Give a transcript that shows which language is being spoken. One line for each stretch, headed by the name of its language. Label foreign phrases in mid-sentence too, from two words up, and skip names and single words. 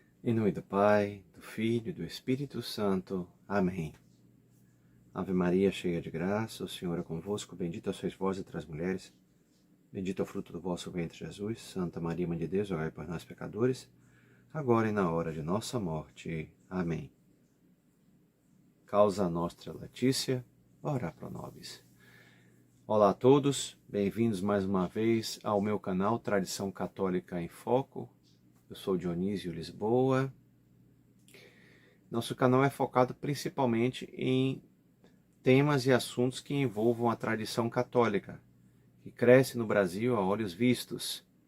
Portuguese: Em nome do Pai, do Filho e do Espírito Santo. Amém. Ave Maria, cheia de graça, o Senhor é convosco. Bendita sois vós entre as mulheres. Bendito é o fruto do vosso ventre, Jesus. Santa Maria, Mãe de Deus, rogai por nós, pecadores, agora e na hora de nossa morte. Amém.
Latin: Causa nostra Letícia, ora pro nobis.
Portuguese: Olá a todos, bem-vindos mais uma vez ao meu canal Tradição Católica em Foco. Eu sou Dionísio Lisboa. Nosso canal é focado principalmente em temas e assuntos que envolvam a tradição católica, que cresce no Brasil a olhos vistos.